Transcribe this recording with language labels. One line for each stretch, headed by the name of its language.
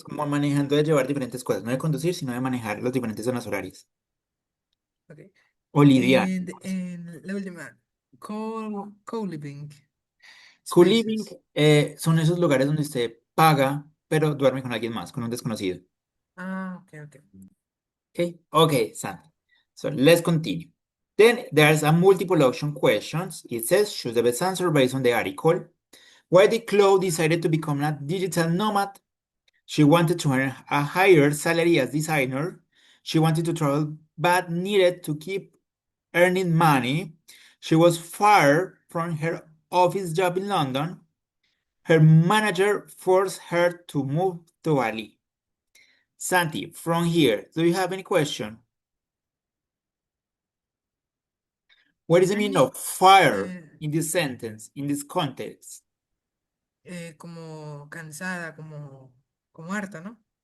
Spanish: como manejando de llevar diferentes cosas, no de conducir, sino de manejar las diferentes zonas horarias.
English: Okay.
Spanish: O lidiar. And la última, co-living
English: Co-living spaces.
Spanish: son esos lugares donde usted paga, pero duerme con alguien más, con un desconocido.
English: Ah, okay, okay. Okay, Santi. So let's continue. Then there's a multiple option questions. It says choose the best answer based on the article. Why did Chloe decided to become a digital nomad? She wanted to earn a higher salary as designer. She wanted to travel but needed to keep earning money. She was fired from her office job in London. Her manager forced her to move to Bali. Santi, from here, do you have any question? What is the meaning of fire in this sentence, in this context?
Spanish: Como cansada, como harta, ¿no?